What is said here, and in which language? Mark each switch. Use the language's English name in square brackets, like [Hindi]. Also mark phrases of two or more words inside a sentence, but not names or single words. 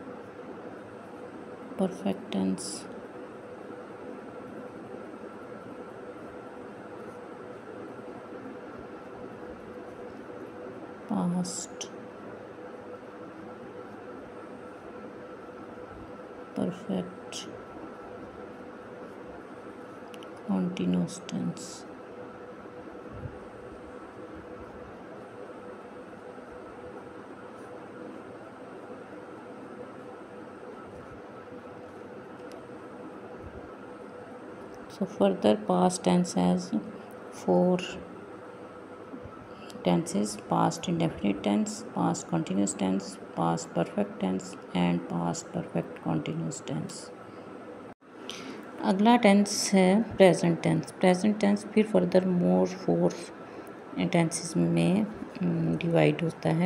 [English] perfect tense, past perfect continuous tense. So further, past tense has four tenses: past indefinite tense, past continuous tense, past perfect tense, and past perfect continuous tense. [Hindi] अगला टेंस है [English] present tense. present tense [Hindi] फिर [English] further more four tenses [Hindi] में डिवाइड होता है।